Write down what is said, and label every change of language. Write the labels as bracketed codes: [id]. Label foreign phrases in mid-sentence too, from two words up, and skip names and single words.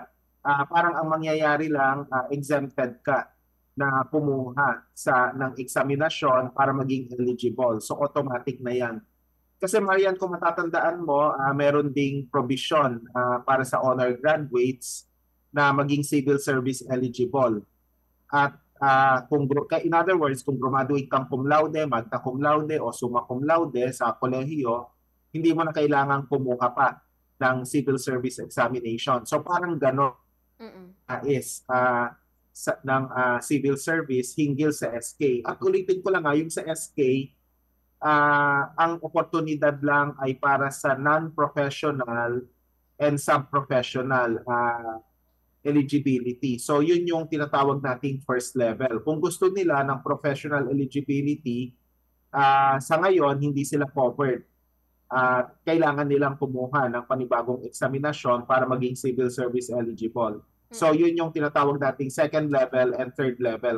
[tl] Parang ang mangyayari lang, exempted ka na kumuha ng eksaminasyon para maging eligible. So automatic na yan. Kasi Marian, kung matatandaan mo, meron ding provision para sa [en] honor graduates [tl] na maging [en] civil service eligible. At in other words, [tl] kung graduate kang [la] cum laude, magna cum laude [tl] o [la] summa cum laude [tl] sa kolehiyo, hindi mo na kailangan kumuha pa ng [en] civil service examination. [tl] So parang gano'n is ng [en] civil service [tl] hinggil sa SK. At ulitin ko lang yung sa SK, ang oportunidad lang ay para sa [en] non-professional and sub-professional eligibility. [tl] So yun yung tinatawag nating [en] first level. [tl] Kung gusto nila ng [en] professional eligibility, [tl] sa ngayon hindi sila covered. Kailangan nilang kumuha ng panibagong eksaminasyon para maging [en] civil service eligible. [tl] So yun yung tinatawag nating [en] second level and third level.